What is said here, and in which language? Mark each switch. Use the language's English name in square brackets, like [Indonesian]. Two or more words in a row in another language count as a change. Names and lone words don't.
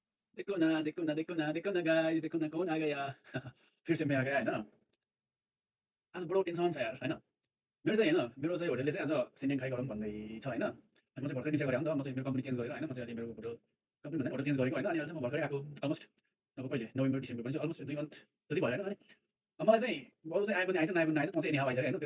[Hindi] देखो ना गाइस, देखो ना कौन आ गया। फिर से मैं आ गया है ना। [Nepali] आज बडो टेन्सन छ यार होइन। मेरो चाहिँ होइन, मेरो चाहिँ होटलले चाहिँ आज सिन्डिङ खाइ गरौँ भन्दै छ होइन। अनि म चाहिँ भर्खरै निश्चय गरेँ हो नि त, म चाहिँ मेरो [English] company change [Nepali] गरेर होइन, म चाहिँ अहिले मेरो [English] hotel company [Nepali] भन्दा [English] hotel change [Nepali] गरेको होइन। अनि अहिले चाहिँ म भर्खरै आएको अलमोस्ट अब कहिले नोभेम्बर डिसेम्बर भने चाहिँ अलमोस्ट 2 मन्थ जति भयो होइन। अनि मलाई चाहिँ अरू चाहिँ आए पनि आइज नआए पनि नआइज, म चाहिँ [English] any how [Nepali] आइज होइन।